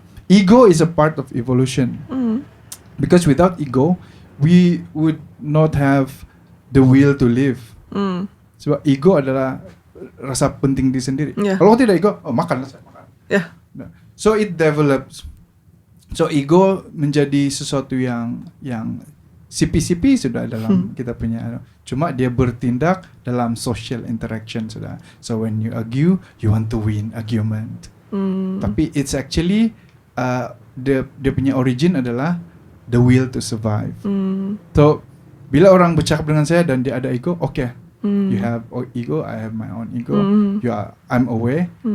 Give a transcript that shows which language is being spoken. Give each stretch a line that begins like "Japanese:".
English: Ego is a part of evolution. Because without ego, we would not have the will to live.
Malay: Sebab ego adalah rasa penting diri sendiri. Kalau tidak ego, makanlah saya makan.
English: So it develops.
Malay: So ego menjadi sesuatu yang sipi-sipi sudah dalam kita punya. Cuma dia bertindak dalam
English: social interaction
Malay: sudah.
English: So when you argue, you want to win argument. Tapi it's actually
Malay: dia punya
English: origin
Malay: adalah
English: the will to survive. So
Malay: bila orang bercakap dengan saya dan dia ada ego,
English: okay, you have ego, I have my own ego. I'm aware.